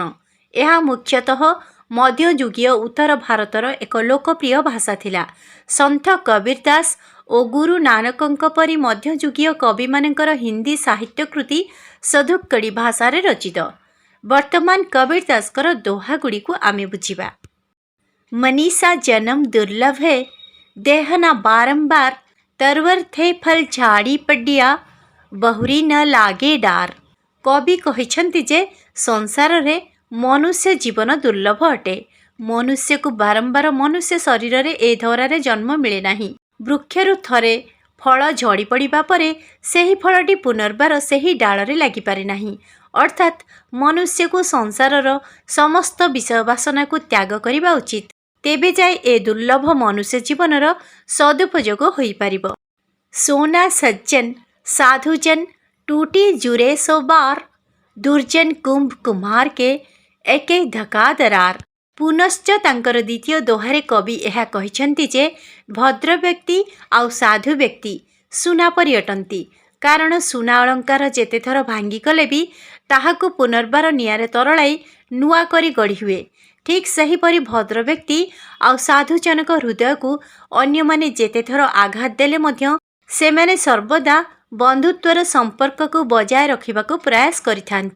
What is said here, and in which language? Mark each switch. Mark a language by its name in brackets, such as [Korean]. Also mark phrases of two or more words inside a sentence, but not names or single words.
[Odia] ଏହା ମୁଖ୍ୟତଃ ମଧ୍ୟଯୁଗୀୟ ଉତ୍ତର ଭାରତର ଏକ ଲୋକପ୍ରିୟ ଭାଷା ଥିଲା। ସନ୍ଥ କବୀର ଦାସ ଓ ଗୁରୁ ନାନକଙ୍କ ପରି ମଧ୍ୟଯୁଗୀୟ କବିମାନଙ୍କର ହିନ୍ଦୀ ସାହିତ୍ୟ କୃତି ସଧୁକଡ଼ି ଭାଷାରେ ରଚିତ। ବର୍ତ୍ତମାନ କବୀର ଦାସଙ୍କର ଦୋହାଗୁଡ଼ିକୁ ଆମେ ବୁଝିବା। [Hindi] मनीषा जन्म दुर्लभ है, देहना बारंबार, तरवर थे फल झाड़ी पडिया, बहुरी न लागे डार। [Odia] कवि କହିଛନ୍ତି ଯେ ସଂସାରରେ ମନୁଷ୍ୟ ଜୀବନ ଦୁର୍ଲଭ ଅଟେ। ମନୁଷ୍ୟକୁ ବାରମ୍ବାର ମନୁଷ୍ୟ ଶରୀରରେ ଏ ଧରାରେ ଜନ୍ମ ମିଳେ ନାହିଁ। ବୃକ୍ଷରୁ ଥରେ ଫଳ ଝଡ଼ି ପଡ଼ିବା ପରେ ସେହି ଫଳଟି ପୁନର୍ବାର ସେହି ଡାଳରେ ଲାଗିପାରେ ନାହିଁ। ଅର୍ଥାତ୍ ମନୁଷ୍ୟକୁ ସଂସାରର ସମସ୍ତ ବିଷୟ ବାସନାକୁ ତ୍ୟାଗ କରିବା ଉଚିତ। ତେବେ ଯାଇ ଏ ଦୁର୍ଲଭ ମନୁଷ୍ୟ ଜୀବନର ସଦୁପଯୋଗ ହୋଇପାରିବ। [Hindi] सोना सज्जन साधुजन टूटी जुरे सो बार, दुर्जन कुंभ कुम्हार के एके धका दरार। [Odia] ପୁନଶ୍ଚ ତାଙ୍କର ଦ୍ୱିତୀୟ ଦୋହାରେ କବି ଏହା କହିଛନ୍ତି ଯେ ଭଦ୍ର ବ୍ୟକ୍ତି ଆଉ ସାଧୁ ବ୍ୟକ୍ତି ସୁନା ପରି ଅଟନ୍ତି। କାରଣ ସୁନା ଅଳଙ୍କାର ଯେତେଥର ଭାଙ୍ଗିଗଲେ ବି ତାହାକୁ ପୁନର୍ବାର ନିଆଁରେ ତରଳାଇ ନୂଆ କରି ଗଢ଼ି ହୁଏ। ଠିକ୍ ସେହିପରି ଭଦ୍ର ବ୍ୟକ୍ତି ଆଉ ସାଧୁଜନକ ହୃଦୟକୁ ଅନ୍ୟମାନେ ଯେତେଥର ଆଘାତ ଦେଲେ ମଧ୍ୟ ସେମାନେ ସର୍ବଦା ବନ୍ଧୁତ୍ୱର ସମ୍ପର୍କକୁ ବଜାୟ ରଖିବାକୁ ପ୍ରୟାସ କରିଥାନ୍ତି।